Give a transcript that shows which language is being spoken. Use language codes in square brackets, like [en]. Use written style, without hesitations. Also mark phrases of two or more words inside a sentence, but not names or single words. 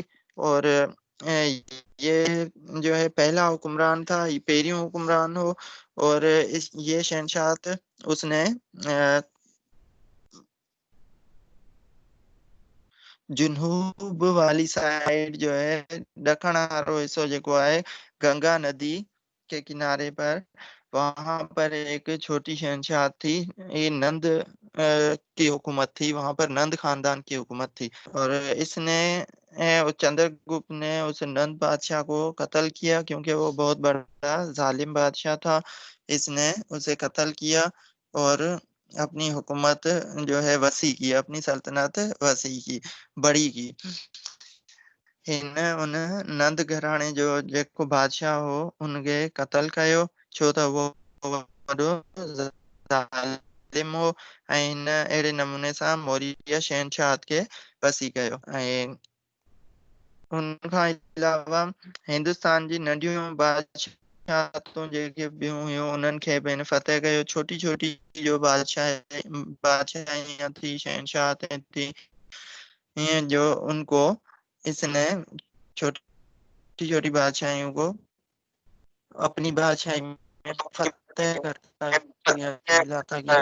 [hi] और ये जो है पहला हुक्मरान था, ये [sd] पेरियों हुक्मरान हो. [hi] और ये शहनशाहत उसने जुनूब वाली साइड जो है [sd] दखण वारो हिस्सो जेको आहे [hi] गंगा नदी के किनारे पर, वहां पर एक छोटी शहनशाह थी. ये नंद की हुकूमत थी, वहां पर नंद खानदान की हुकूमत थी. और इसने चंद्रगुप्त ने उस नंद बादशाह को कत्ल किया क्योंकि वो बहुत बड़ा जालिम बादशाह था. इसने उसे कत्ल किया और अपनी हुकूमत जो है वसी की, अपनी सल्तनत वसी की, बड़ी की. [sd] हिन उन नंद घराणे जो जेको बादशाह हो उनखे कत्ल कयो छो त वो वॾो ज़ालिम हो. ऐं हिन अहिड़े नमूने सां मौर्य शहनशाहत खे वसी कयो. ऐं उन खां अलावा हिंदुस्तान जी नंढियूं बादशाहतूं जेके ॿियूं हुयूं उन्हनि खे बि फतेह कयो. [hi] छोटी छोटी जो बादशाहियां थी, शहनशाहतें थी, हीअं जो उनको इसने छोटी छोटी बादशाहियों को अपनी बादशाही में फतेह करता गया, दिलाता गया.